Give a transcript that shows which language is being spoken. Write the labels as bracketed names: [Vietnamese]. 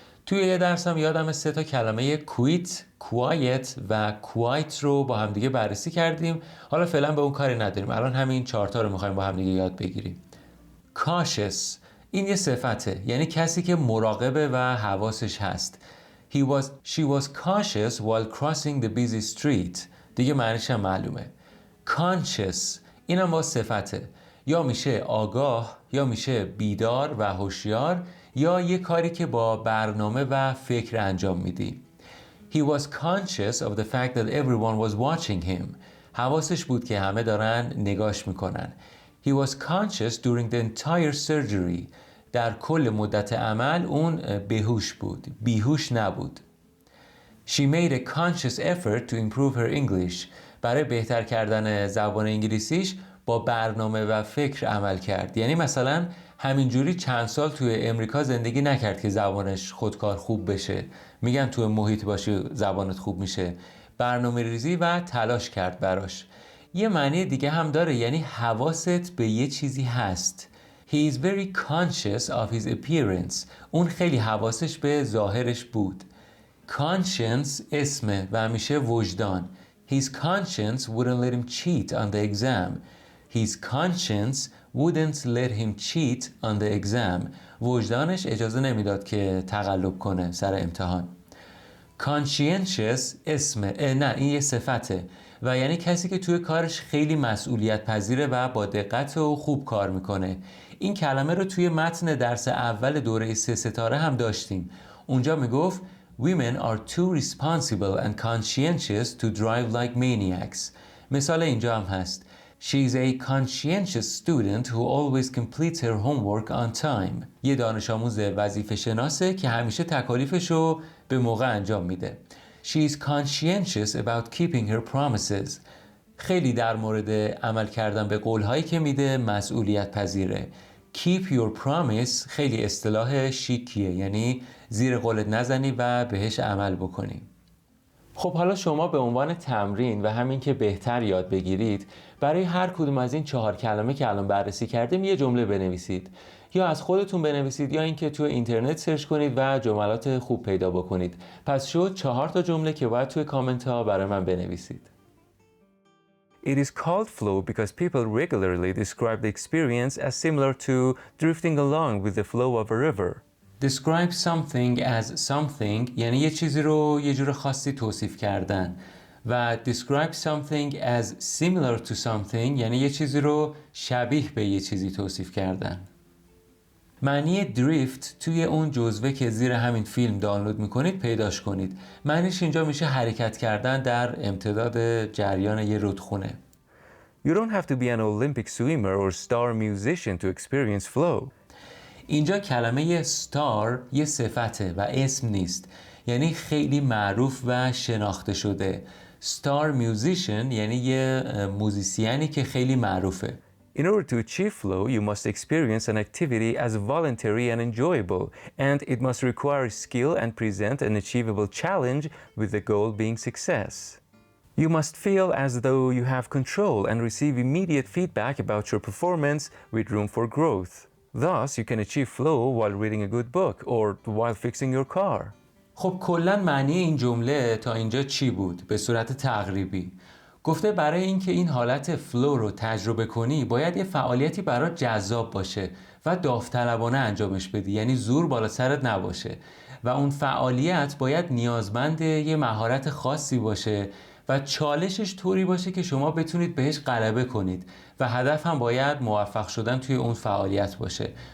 [Persian] توی یه درسم یادم 3 تا کلمه quit، quiet و quite رو با هم دیگه بررسی کردیم. حالا فعلا به اون کاری نداریم. الان همین 4 تا رو می‌خوایم با هم دیگه یاد بگیریم. cautious این یه صفته، یعنی کسی که مراقبه و حواسش هست. [English] She was cautious while crossing the busy street. [Persian] دیگه معنیش هم معلومه. conscious اینم با صفته، یا میشه آگاه یا میشه بیدار و هوشیار یا یه کاری که با برنامه و فکر انجام میدی. [English] He was conscious of the fact that everyone was watching him. [Persian] حواسش بود که همه دارن نگاش میکنن. [English] He was conscious during the entire surgery. [Persian] در کل مدت عمل اون بهوش بود، بیهوش نبود. [English] She made a conscious effort to improve her English. [Persian] برای بهتر کردن زبان انگلیسیش با برنامه و فکر عمل کرد. یعنی مثلا همینجوری چند سال توی امریکا زندگی نکرد که زبانش خودکار خوب بشه. میگن توی محیط باشی زبانت خوب میشه. برنامه ریزی و تلاش کرد براش. یه معنی دیگه هم داره، یعنی حواست به یه چیزی هست. [English] He is very conscious of his appearance. [Persian] اون خیلی حواسش به ظاهرش بود. Conscience اسمه و میشه وجدان. [English] His conscience wouldn't let him cheat on the exam. His conscience wouldn't let him cheat on the exam. [Persian] وجدانش اجازه نمیداد که تقلب کنه سر امتحان. Conscientious اسمه، نه این یه صفته و یعنی کسی که توی کارش خیلی مسئولیت پذیره و با دقت و خوب کار میکنه. این کلمه رو توی متن درس اول دوره 3 ستاره هم داشتیم. اونجا میگفت [English] Women are too responsible and conscientious to drive like maniacs. [Persian] مثال اینجا هم هست. [English] She is a conscientious student who always completes her homework on time. [Persian] یه دانش آموز وظیفه شناسه که همیشه تکالیفشو به موقع انجام میده. [English] She is conscientious about keeping her promises. [Persian] خیلی در مورد عمل کردن به قولهایی که میده مسئولیت پذیره. [English] Keep your promise [Persian] خیلی اصطلاح شیکیه، یعنی زیر قولت نزنی و بهش عمل بکنی. خب حالا شما به عنوان تمرین و همین که بهتر یاد بگیرید برای هر کدوم از این 4 کلمه که الان بررسی کردیم یه جمله بنویسید، یا از خودتون بنویسید یا اینکه توی اینترنت سرچ کنید و جملات خوب پیدا بکنید. پس شد 4 تا جمله که باید توی کامنت ها برای من بنویسید. [English] It is called flow because people regularly describe the experience as similar to drifting along with the flow of a river. Describe something as something [Persian] یعنی یه چیزی رو یه جور خاصی توصیف کردن و [English] describe something as similar to something [Persian] یعنی یه چیزی رو شبیه به یه چیزی توصیف کردن. معنی دریفت توی اون جزوه که زیر همین فیلم دانلود میکنید پیداش کنید. معنیش اینجا میشه حرکت کردن در امتداد جریان یه رودخونه. [English] You don't have to be an Olympic swimmer or star musician to experience flow. [Persian] اینجا کلمه ستار یه صفته و اسم نیست، یعنی خیلی معروف و شناخته شده. [English] star musician [Persian] یعنی یه موزیسیانی که خیلی معروفه. [English] In order to achieve flow, you must experience an activity as voluntary and enjoyable, and it must require skill and present an achievable challenge with the goal being success. You must feel as though you have control and receive immediate feedback about your performance with room for growth. Thus, you can achieve flow while reading a good book or while fixing your car. [Persian] خب کلاً معنی این جمله تا اینجا چی بود؟ به صورت تقریبی گفته برای اینکه این حالت فلو رو تجربه کنی باید یه فعالیتی برات جذاب باشه و داوطلبانه انجامش بدی، یعنی زور بالا سرت نباشه و اون فعالیت باید نیازمند یه مهارت خاصی باشه و چالشش طوری باشه که شما بتونید بهش غلبه کنید و هدف هم باید موفق شدن توی اون فعالیت باشه.